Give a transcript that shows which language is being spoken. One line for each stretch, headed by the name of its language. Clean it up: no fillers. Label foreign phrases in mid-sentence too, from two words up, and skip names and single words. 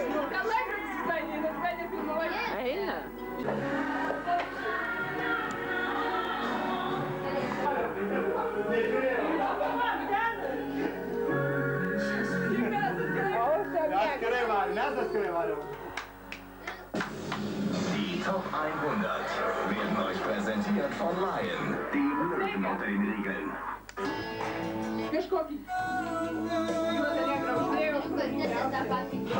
Lithuanian: Gal laikrodis visai neina, ką nefilmuoja? Eina. Atskirai varom, mes atskirai varom.
German: Die Top 100 werden euch präsentiert von Lion. Die Löwen unter den Regeln.
Lithuanian: Kažkokį. Juos negraudėjo.